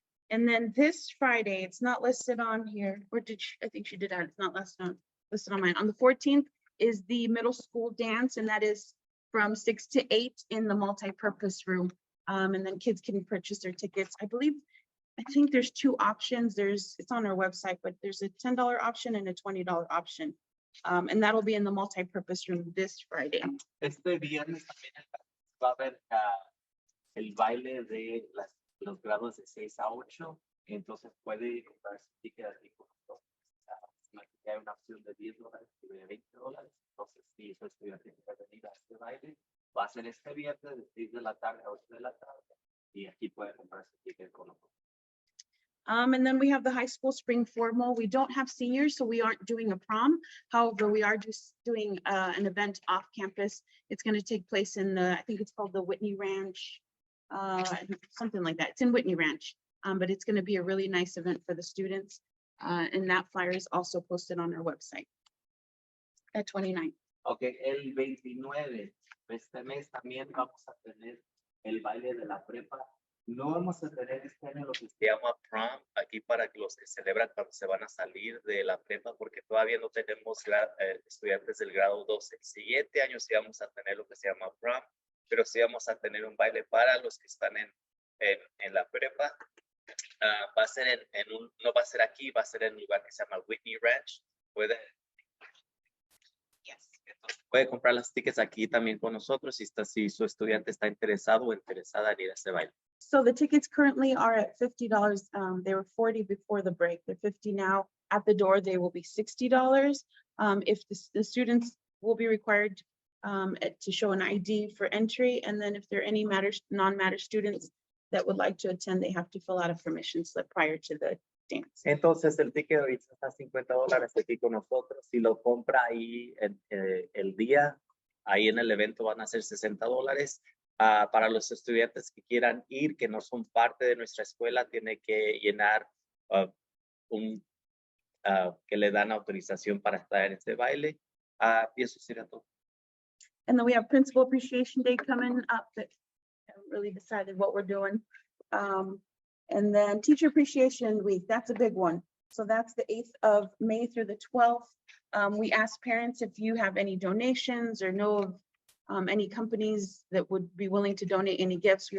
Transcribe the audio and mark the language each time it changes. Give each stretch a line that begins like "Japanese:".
English: And then this Friday, it's not listed on here. Or did she, I think she did add, it's not listed on mine. On the 14th is the middle school dance, and that is from 6 to 8 in the multi-purpose room. And then kids can purchase their tickets. I think there's two options. It's on our website, but there's a $10 option and a $20 option. And that'll be in the multi-purpose room this Friday.
Spanish: Este viernes también va a haber el baile de los grados de 6 a 8. Entonces puede comprar su ticket aquí con nosotros. Hay una opción de $10 y de $20. Entonces, si su estudiante quiere venir a este baile, va a ser este viernes de 6 de la tarde a 8 de la tarde. Y aquí puede comprar su ticket con nosotros.
English: And then we have the high school spring formal. We don't have seniors, so we aren't doing a prom. However, we are just doing an event off campus. It's going to take place in I think it's called the Whitney Ranch, something like that. It's in Whitney Ranch, but it's going to be a really nice event for the students. And that flyer is also posted on our website at 29.
Spanish: Okay, el 29 de este mes también vamos a tener el baile de la prepa. No vamos a tener este año lo que se llama prom aquí para los que celebran cuando se van a salir de la prepa, porque todavía no tenemos estudiantes del grado 12. El siguiente año sí vamos a tener lo que se llama prom, pero sí vamos a tener un baile para los que están en la prepa. Va a ser no va a ser aquí, va a ser en un lugar que se llama Whitney Ranch. Puede comprar las tickets aquí también con nosotros si su estudiante está interesado o interesada en ir a ese baile.
English: So the tickets currently are at $50. They were $40 before the break. They're $50 now. At the door, they will be $60. If the students will be required to show an ID for entry, and then if there are any non-matter students that would like to attend, they have to fill out a permission slip prior to the dance.
Spanish: Entonces el ticket ahorita está $50 aquí con nosotros. Si lo compra ahí el día, ahí en el evento van a ser $60. Para los estudiantes que quieran ir, que no son parte de nuestra escuela, tiene que llenar que le dan autorización para estar en este baile. Y eso sería todo.
English: And then we have Principal Appreciation Day coming up that haven't really decided what we're doing. And then Teacher Appreciation Week, that's a big one. So that's the 8th of May through the 12th. We ask parents if you have any donations or know of any companies that would be willing to donate any gifts.